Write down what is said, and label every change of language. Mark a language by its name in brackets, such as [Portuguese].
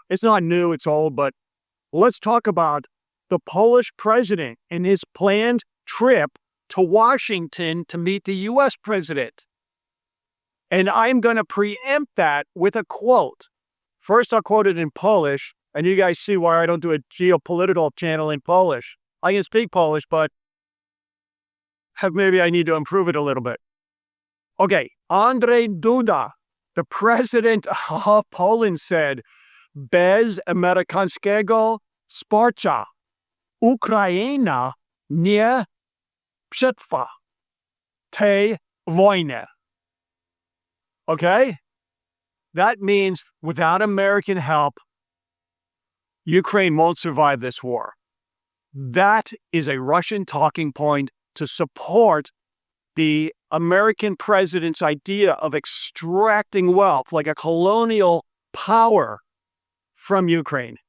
[English] It's not new, it's old, but let's talk about the Polish president and his planned trip to Washington to meet the U.S. president. And I'm going to preempt that with a quote. First, I'll quote it in Polish, and you guys see why I don't do a geopolitical channel in Polish. I can speak Polish, but maybe I need to improve it a little bit. Okay, Andrzej Duda, the president of Poland, said, [Polish] bez amerykańskiego wsparcia Ukraina nie przetrwa tej wojny. [English] Okay? That means without American help, Ukraine won't survive this war. That is a Russian talking point to support the American president's idea of extracting wealth like a colonial power from Ukraine.